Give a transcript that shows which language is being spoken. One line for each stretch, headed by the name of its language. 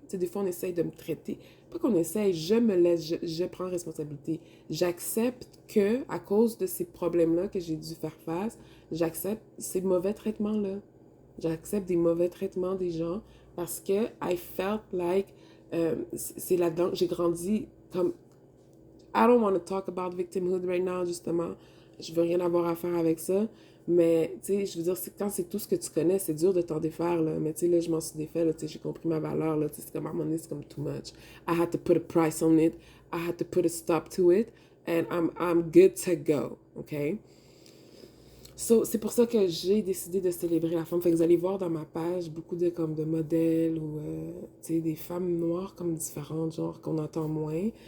French: Tu sais, des fois, on essaye de me traiter. Pas qu'on essaye, je prends responsabilité. J'accepte que, à cause de ces problèmes-là que j'ai dû faire face, j'accepte ces mauvais traitements-là. J'accepte des mauvais traitements des gens parce que
English: I felt like,
French: c'est là-dedans que j'ai grandi comme...
English: I don't want to talk about victimhood right now, justement.
French: Je veux rien avoir à faire avec ça. Mais, tu sais, je veux dire, quand c'est tout ce que tu connais, c'est dur de t'en défaire, là. Mais, tu sais, là, je m'en suis défait, là, tu sais, j'ai compris ma valeur, là. Tu sais, c'est comme, à un moment donné, c'est comme
English: too much. I had to put a price on it. I had to put a stop to it. And I'm good to go, okay?
French: So, c'est pour ça que j'ai décidé de célébrer la femme. Fait que vous allez voir dans ma page beaucoup de modèles ou, tu sais, des femmes noires comme différentes, genre, qu'on entend moins.